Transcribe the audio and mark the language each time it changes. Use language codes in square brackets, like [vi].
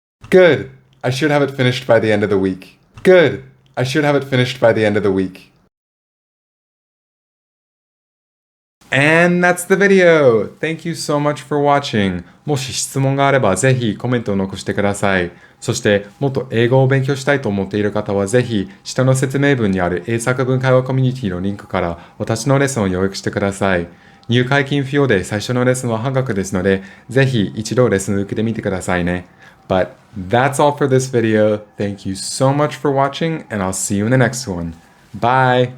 [en] Good. I should have it finished by the end of the week. Good. I should have it finished by the end of the week. And that's the video! Thank you so much for watching. [ja] もし質問があればぜひコメントを残してください。そしてもっと英語を勉強したいと思っている方はぜひ下の説明文にある英作文会話コミュニティのリンクから私のレッスンを予約してください。入会金不要で最初のレッスンは半額ですのでぜひ一度レッスンを受けてみてくださいね。 [en] But that's all for this video. Thank you so much for watching and I'll see you in the next one. Bye!